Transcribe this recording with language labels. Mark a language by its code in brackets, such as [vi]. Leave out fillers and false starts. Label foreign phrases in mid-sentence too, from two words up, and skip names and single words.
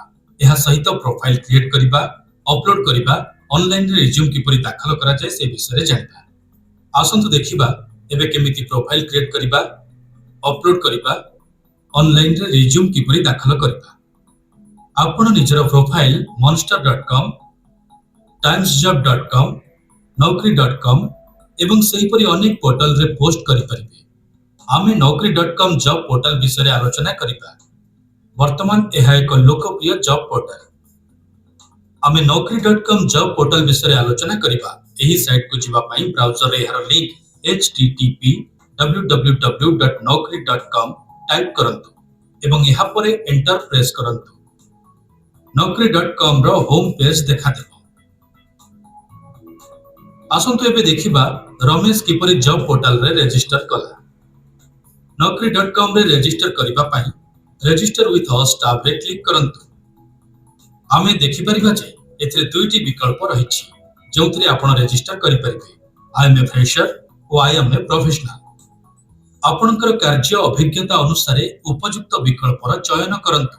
[or] ଏହା ସହିତ [en] profile create [or] କରିବା, ଅପଲୋଡ କରିବା, ଅନଲାଇନ ରେ ରିଜ୍ୟୁମ କିପରି ଦାଖଲ କରା ଯାଏ ସେ ବିଷୟ ରେ ଜାଣିବା। ଆସନ୍ତୁ ଦେଖିବା ଏବେ କେମିତି [en] profile create [or] କରିବା, ଅପଲୋଡ କରିବା, ଅନଲାଇନ ରେ ରିଜ୍ୟୁମ କିପରି ଦାଖଲ କରିବା। ଆପଣ ନିଜର ପ୍ରୋଫାଇଲ monster.com, timesjob.com, naukri.com ଏବଂ ସେହିପରି ଅନେକ ପୋର୍ଟାଲ ରେ ପୋଷ୍ଟ କରି ପାରିବେ। आमे naukri.com [en] job portal [or] ବିଷୟ ରେ ଆଲୋଚନା କରିବା। ବର୍ତ୍ତମାନ ଏହା ଏକ ଲୋକପ୍ରିୟ [en] job portal. [or] आमे naukri.com [en] job portal [or] ବିଷୟ ରେ ଆଲୋଚନା କରିବା। ଏହି ସାଇଟ କୁ ଯିବା ପାଇଁ ବ୍ରାଉଜର ରେ ଏହାର ଲିଙ୍କ http://www.naukri.com ଟାଇପ କରନ୍ତୁ ଏବଂ ଏହା ପରେ [en] enter press [or] କରନ୍ତୁ। naukri.com रो [en] home page [or] ଦେଖା ଦେବ। ଆସନ୍ତୁ ଏବେ ଦେଖିବା ରମେଶ କିପରି [en] job portal [or] ରେ ରେଜିଷ୍ଟର କଲା। naukri.com ରେ ରେଜିଷ୍ଟର କରିବା ପାଇଁ [en] register with us tab [or] ରେ କ୍ଲିକ କରନ୍ତୁ। ଆମେ ଦେଖି ପାରିବା ଯେ ଏଥିରେ ଦୁଇଟି ବିକଳ୍ପ ରହିଛି ଯେଉଁଥିରେ ଆପଣ ରେଜିଷ୍ଟର କରି ପାରିବେ। [en] I am a fresher [or] ଓ [en] I am a professional. [or] ଆପଣଙ୍କର କାର୍ଯ୍ୟ ଅଭିଜ୍ଞତା ଅନୁସାରେ ଉପଯୁକ୍ତ ବିକଳ୍ପର ଚୟନ କରନ୍ତୁ।